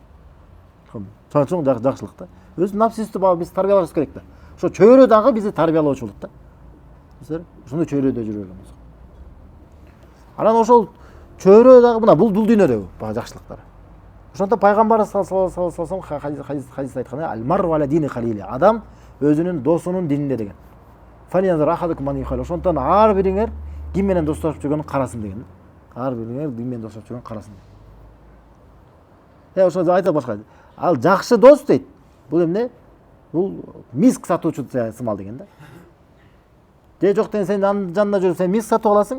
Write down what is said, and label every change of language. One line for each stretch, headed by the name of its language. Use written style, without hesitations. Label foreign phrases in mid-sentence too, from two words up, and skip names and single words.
Kyrgyz: Чоң жакшылык да. Өз напсибизди биз тарбиялашыбыз керек да. Ошо чөйрө дагы бизди тарбиялоочу болот да. Ушундай чөйрөдө жүргөн болсок. Анан ошол чөйрө дагы мына бул дүйнөдөгү бага жакшылыктар. Ошондо пайгамбар
Arabic: صلى الله عليه وسلم
Kyrgyz: хадисте айткан
Arabic: المرء على دين خليله.
Kyrgyz: Адам өзүнүн досунун дининде деген.
Arabic: فلينظر أحدكم من يخالل.
Kyrgyz: Ошондон ар бириңер ким менен достошуп жүргөнүн карасын деген. Ар бириңер ким менен достошуп жүргөнүн карасын. Ошо айтат башка. Ал жакшы дос дейт. Бул эмне? Бул миск сатуучу сымал деген да. Же жок деген сен анын жанында жүрүп сен миск сатып аласың.